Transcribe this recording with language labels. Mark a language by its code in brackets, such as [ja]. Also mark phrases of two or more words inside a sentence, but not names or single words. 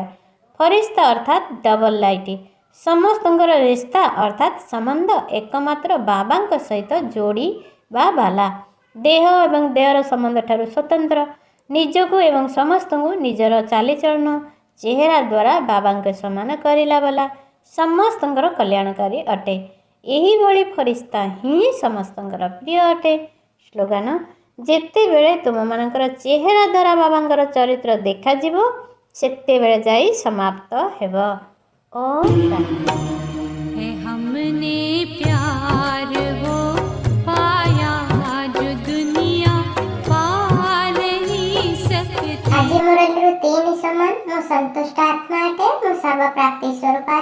[or] ଫରିସ୍ତା ଅର୍ଥାତ୍ ଡବଲ ଲାଇଟ୍, ସମସ୍ତଙ୍କର ରିସ୍ତା ଅର୍ଥାତ୍ ସମ୍ବନ୍ଧ ଏକମାତ୍ର ବାବାଙ୍କ ସହିତ ଯୋଡ଼ି ବା ବାଲା, ଦେହ ଏବଂ ଦେହର ସମ୍ବନ୍ଧ ଠାରୁ ସ୍ୱତନ୍ତ୍ର, ନିଜକୁ ଏବଂ ସମସ୍ତଙ୍କୁ ନିଜର ଚାଲିଚଳନ ଚେହେରା ଦ୍ୱାରା ବାବାଙ୍କ ସମାନ କରିଲା ବାଲା, ସମସ୍ତଙ୍କର କଲ୍ୟାଣକାରୀ ଅଟେ। ଏହିଭଳି ଫରିସ୍ତା ହିଁ ସମସ୍ତଙ୍କର ପ୍ରିୟ ଅଟେ। ସ୍ଲୋଗାନ: ଯେତେବେଳେ ତୁମମାନଙ୍କର ଚେହେରା ଦ୍ୱାରା ବାବାଙ୍କର ଚରିତ୍ର ଦେଖାଯିବ, ସେତେବେଳେ ଯାଇ ସମାପ୍ତ ହେବ। ଓମ୍ ଶାନ୍ତି। [hi] हमने प्यार वो पाया जो दुनिया पा नहीं सकती। [or] ଆଜି ମୋର ଦୃଷ୍ଟି ସମାନ, ମୁଁ ସନ୍ତୁଷ୍ଟ ଆତ୍ମା ଅଟେ, ମୁଁ ସର୍ବ ପ୍ରାପ୍ତି ସ୍ୱରୂପ